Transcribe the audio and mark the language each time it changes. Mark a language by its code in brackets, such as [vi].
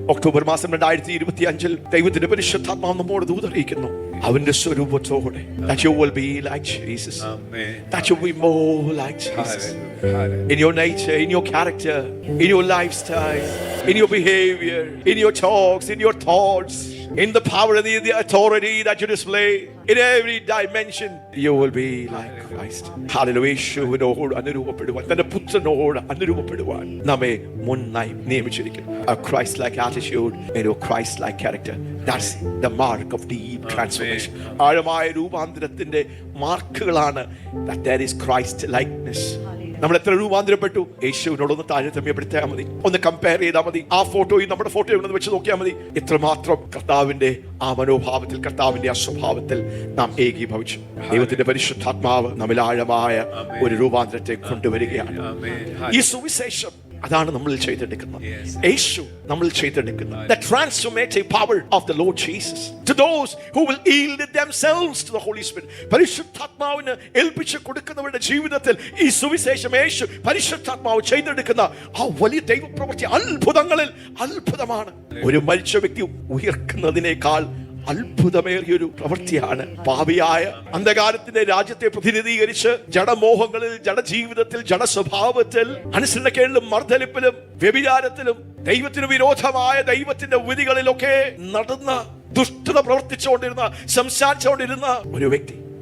[ml] October മാസം 2025 ദൈവത്തിന്റെ പരിശുദ്ധാത്മാവ് നമ്മോട് ദൂതറിയിക്കുന്നു, അവന്റെ സ്വരൂപത്തോടെ, [en] that you will be like Jesus. Amen. That you will be more like Jesus. In your nature, in your character, in your lifestyle, in your behavior, in your talks, in your thoughts, in the power and the authority that you display, in every dimension, you will be like Christ. Hallelujah. [ml] യേശുവിനോട് അനുരൂപപ്പെടുവാൻ, തന്റെ പുത്രനോട് അനുരൂപപ്പെടുവാൻ നമ്മെ മുന്നായി നിയമിച്ചിരിക്കുന്നു. [en] A Christ-like attitude and a Christ-like character. That's the mark of deep transformation. [ml] ആഴമായ രൂപാന്തരത്തിന്റെ മാർക്കുകളാണ് [en] that there is Christ-likeness. [ml] നമ്മൾ എത്ര രൂപാന്തരപ്പെട്ടു? യേശുവിനോടൊന്ന് താരതമ്യപ്പെടുത്തിയാൽ മതി, ഒന്ന് compare ചെയ്താൽ മതി. ആ ഫോട്ടോയും നമ്മുടെ ഫോട്ടോയും ഒന്ന് വെച്ച് നോക്കിയാൽ മതി. എത്രമാത്രം കർത്താവിന്റെ ആ മനോഭാവത്തിൽ, കർത്താവിന്റെ ആ സ്വഭാവത്തിൽ നാം ഏകീഭവിച്ചു. ദൈവത്തിന്റെ പരിശുദ്ധാത്മാവ് നമ്മിൽ ആഴമായ ഒരു രൂപാന്തരത്തെ കൊണ്ടുവരികയാണ്. ഈ സുവിശേഷം അതാണ് നമ്മൾ ചെയ്തെടുക്കുന്നത്. യേശു നമ്മൾ ചെയ്തെടുക്കുന്നത്. [en] The transformative power of the Lord Jesus to those who will yield themselves to the Holy Spirit. [ml] പരിശുദ്ധാത്മാവിന് ഏൽപ്പിച്ചു കൊടുക്കുന്നവരുടെ ജീവിതത്തിൽ ഈ സുവിശേഷം, യേശു പരിശുദ്ധാത്മാവ് ചെയ്തെടുക്കുന്ന ആ വലിയ ദൈവപ്രവൃത്തി അത്ഭുതങ്ങളിൽ അത്ഭുതമാണ്. ഒരു മരിച്ച വ്യക്തി ഉയർക്കുന്നതിനേക്കാൾ അത്ഭുതമേറിയൊരു പ്രവൃത്തിയാണ്. പാപിയായ അന്ധകാരത്തിന്റെ രാജ്യത്തെ പ്രതിനിധീകരിച്ച് ജഡമോഹങ്ങളിൽ, ജഡജീവിതത്തിൽ, ജഡസ്വഭാവത്തിൽ, അനുസരണക്കേടിലും, മർദ്ദലിപ്പിലും, വ്യഭിചാരത്തിലും, ദൈവത്തിന് വിരോധമായ ദൈവത്തിന്റെ വിധികളിലൊക്കെ നടന്ന ദുഷ്ടത പ്രവർത്തിച്ചുകൊണ്ടിരുന്ന, സംസാരിച്ചുകൊണ്ടിരുന്ന ഒരു വ്യക്തി.